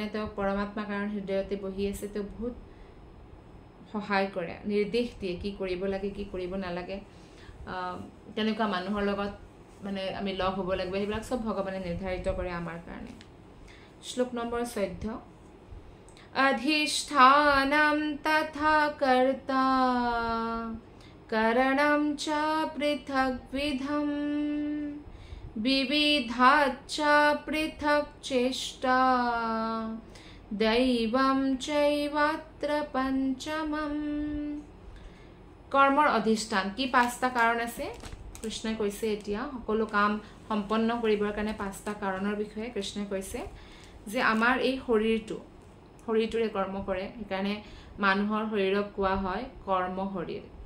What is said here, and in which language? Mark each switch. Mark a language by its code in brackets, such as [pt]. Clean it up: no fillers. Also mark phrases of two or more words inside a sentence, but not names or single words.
[as] তেওঁ পৰমাত্মা কাৰণ হৃদয়তে বহি আছে তেওঁ বহুত সহায় কৰে নিৰ্দেশ দিয়ে কি কৰিব লাগে কি কৰিব নালাগে কেনেকুৱা মানুহৰ লগত মানে আমি লগ হ'ব লাগিব সেইবিলাক সব ভগৱানে নিৰ্ধাৰিত কৰে আমাৰ কাৰণে শ্লোক নম্বৰ 14 [sa] अधिष्ठानं तथा कर्ता करणं च पृथग्विधं विविधाच्च पृथक् चेष्टा दैवं चैवात्र पंचमं [as] কৰ্মৰ অধিষ্ঠান কি 5টা কাৰণ আছে কৃষ্ণই কৈছে এতিয়া সকলো কাম সম্পন্ন কৰিবৰ কাৰণে 5টা কাৰণৰ বিষয়ে কৃষ্ণই কৈছে যে আমাৰ এই শৰীৰটোৰে কৰ্ম কৰে সেইকাৰণে মানুহৰ শৰীৰক কোৱা হয় কৰ্ম শৰীৰ